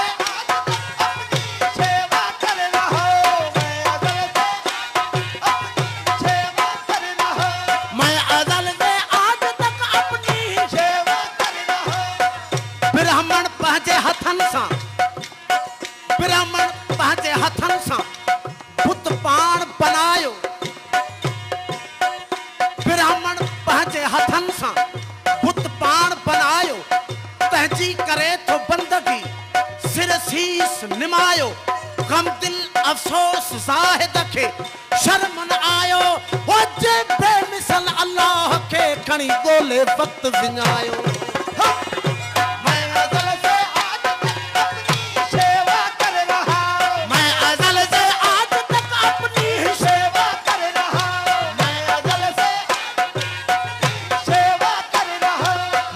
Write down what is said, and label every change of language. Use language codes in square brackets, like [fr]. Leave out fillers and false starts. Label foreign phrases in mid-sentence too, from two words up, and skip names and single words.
[hi] अपनी सेवा कर रहा हूं, मैं अज़ल से अपनी सेवा कर रहा हूं, मैं अज़ल से आज तक अपनी सेवा कर रहा हूं। [sd] ब्राह्मण पहुंचे हथन सा, ब्राह्मण पहुंचे हथन सा बुत पाण बनायो, ब्राह्मण पहुंचे हथन सा बुत पाण बनायो, तहजी करे तो बंदगी सिर शीस निमायो, गम दिल अफसोस जाहिद खे शर्म न आयो, वो जे बेमिसल अल्लाह के खणी गोले वक्त विञायो। [hi] मैं अज़ल से आज तक अपनी सेवा कर रहा हूं, मैं अज़ल से आज तक अपनी सेवा कर रहा हूं, मैं अज़ल से सेवा कर रहा हूं,